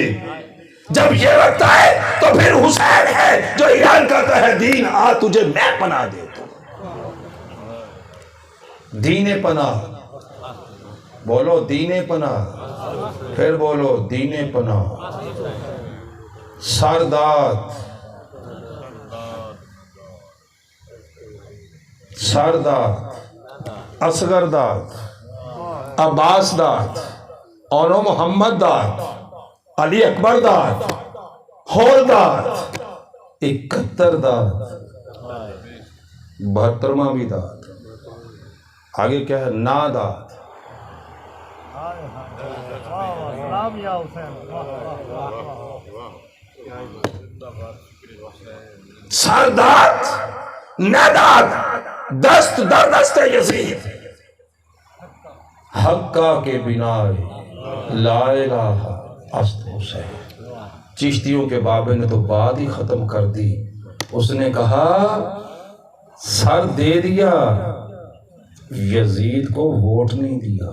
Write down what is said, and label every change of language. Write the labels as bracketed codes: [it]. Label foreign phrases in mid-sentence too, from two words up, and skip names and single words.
[ur] جب یہ وقت آئے تو پھر حسین ہے جو اعلان کرتا ہے دین آ تجھے میں پناہ دیتا ہوں. دین پناہ. بولو دین پناہ. پھر بولو دین پناہ. سرداد، سرداد، اصغر داد، عباس داد، اونو محمد داد، علی اکبر داد، ہور داد، 71 داد، 72واں بھی داد. آگے کیا ہے؟ نا داد. سلام یا حسین. [fa] سرداد، نداد، دست در دست یزید. حقہ کے بنا [ar] لا الہ [fa] است حسین. [ur] چشتیوں کے بابے نے تو بات ہی ختم کر دی. اس نے کہا سر دے دیا، یزید کو ووٹ نہیں دیا.